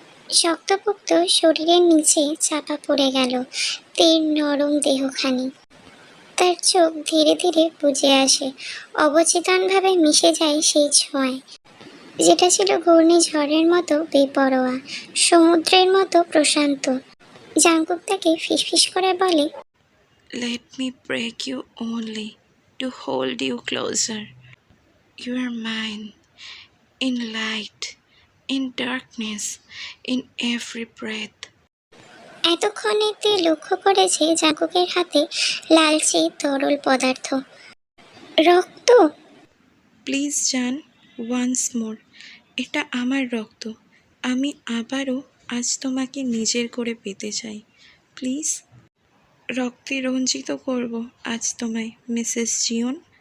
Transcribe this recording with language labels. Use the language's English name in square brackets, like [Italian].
[Bangla] শক্তপোক্ত শরীরের নিচে চাপা পড়ে গেল তের নরম দেহখানি। তার চোখ ধীরে ধীরে বুজে আসে, অবচেতনভাবে মিশে যায় সেই ছোঁয়ায়, যেটা ছিল ঘূর্ণিঝড়ের মতো বেপরোয়া, সমুদ্রের মতো প্রশান্ত। জাঙ্কুক তাকে ফিসফিস করে বলে, [English] Let me break you only to hold you closer. You are mine, in light, in darkness, in every breath. [Bangla] এতক্ষণে তে লক্ষ্য করেছে জাঙ্কুকের হাতে লালচে তরল পদার্থ, রক্ত। প্লিজ জান, [English] once more, [Bangla] এটা আমার রক্ত। আমি আবারও আজ তোমাকে নিজের করে পেতে চাই। প্লিজ, রক্তে রঞ্জিত করব আজ তোমায়, মিসেস জিওন।